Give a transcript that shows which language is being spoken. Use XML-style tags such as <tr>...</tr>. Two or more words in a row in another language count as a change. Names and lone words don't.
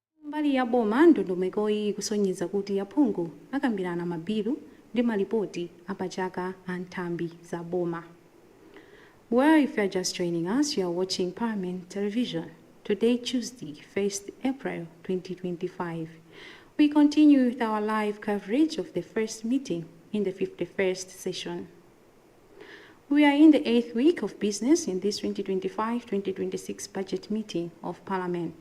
<ny>Mbali ya boma ndondomeko iyi kusonyeza kuti aphungu akambirana mabilu ndi malipoti apachaka a nthambi za boma.</ny> <en>Well, if you are just joining us, you are watching Parliamentary Television. Today, Tuesday, 1st April 2025. We continue with our live coverage of the first meeting in the 51st session. We are in the 8th week of business in this 2025-2026 budget meeting of Parliament.</en>